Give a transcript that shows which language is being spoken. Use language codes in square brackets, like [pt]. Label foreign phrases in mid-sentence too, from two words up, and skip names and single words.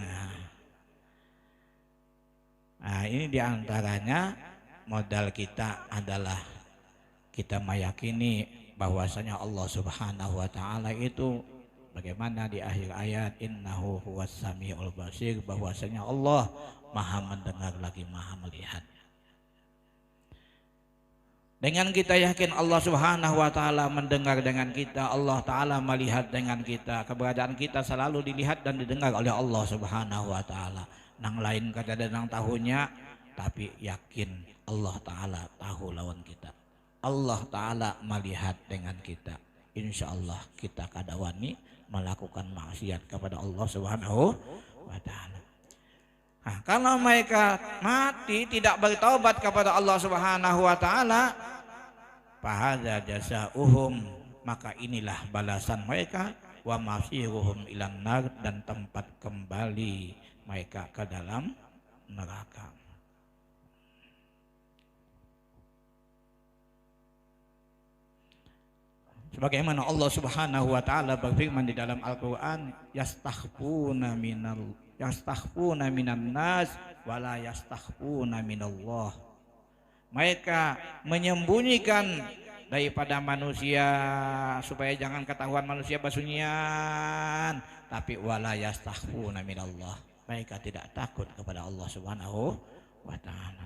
[id] Nah ini diantaranya modal kita adalah kita meyakini bahwasanya Allah [ar] سبحانه وتعالى [id] itu bagaimana di akhir ayat [ar] إنه هو السميع البصير, [id] bahwasanya Allah Maha mendengar lagi Maha melihat. Dengan kita yakin Allah [ar] سبحانه وتعالى [id] mendengar dengan kita, Allah taala melihat dengan kita, keberadaan kita selalu dilihat dan didengar oleh Allah Subhanahu wa taala. [bjn] Nang lain kada ada nang tahunya, tapi yakin Allah taala tahu lawan kita. [id] Allah taala melihat dengan kita. Insyaallah kita [bjn] kada wani [id] melakukan maksiat kepada Allah [ar] سبحانه وتعالى. [id] Nah, kalau mereka mati tidak bertaubat kepada Allah [ar] سبحانه وتعالى, فهذا جزاؤهم, [id] maka inilah balasan mereka, [ar] ومصيرهم إلى النار, [id] dan tempat kembali mereka ke dalam neraka. Sebagaimana Allah [ar] سبحانه وتعالى [id] berfirman di dalam Al-Qur'an, [ar] يستخفون من الناس ولا يستخفون من الله. [id] Mereka menyembunyikan daripada manusia supaya jangan ketahuan manusia basunyian, tapi [ar] ولا يستخفون من الله. [id] Mereka tidak takut kepada Allah [ar] سبحانه وتعالى.